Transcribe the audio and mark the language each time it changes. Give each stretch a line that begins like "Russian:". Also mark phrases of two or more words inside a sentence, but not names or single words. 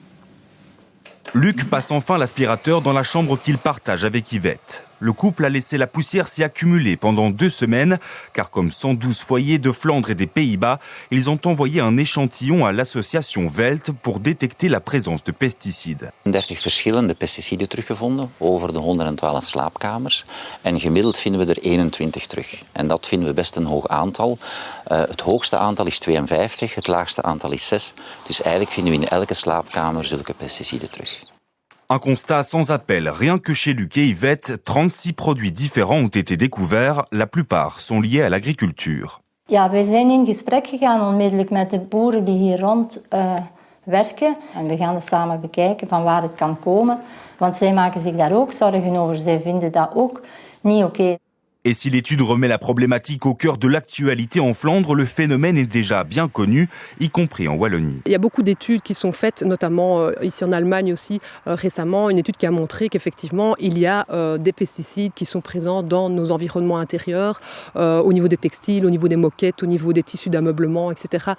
French: Luc passe enfin l'aspirateur dans la chambre qu'il partage avec Yvette. Le couple a laissé la poussière s'y accumuler pendant 2 semaines, car comme 112 foyers de Flandre et des Pays-Bas, ils ont envoyé un échantillon à l'association Velt pour détecter la présence de pesticides.
Dutch: 30 verschillende pesticiden teruggevonden over de 112 slaapkamers. En gemiddeld vinden we er 21 terug. En dat vinden we best een hoog aantal. Het hoogste aantal is 52, het laagste aantal is 6. Dus eigenlijk vinden we in elke slaapkamer zulke pesticiden terug.
French: Un constat sans appel. Rien que chez Luc et Yvette, 36 produits différents ont été découverts. La plupart sont liés à l'agriculture.
Dutch: Ja, wij zijn in gesprek gegaan onmiddellijk met de boeren die hier rond werken. En we gaan het samen bekijken van waar het kan komen. Want zij maken zich daar ook zorgen over. Zij vinden dat ook niet oké.
French: Et si l'étude remet la problématique au cœur de l'actualité en Flandre, le phénomène est déjà bien connu, y compris en Wallonie. Il y a beaucoup d'études qui sont faites, notamment ici en Allemagne aussi récemment, une étude qui a montré qu'effectivement il y a des pesticides qui sont présents dans nos environnements intérieurs, au niveau des textiles, au niveau des moquettes, au niveau des tissus d'ameublement, etc.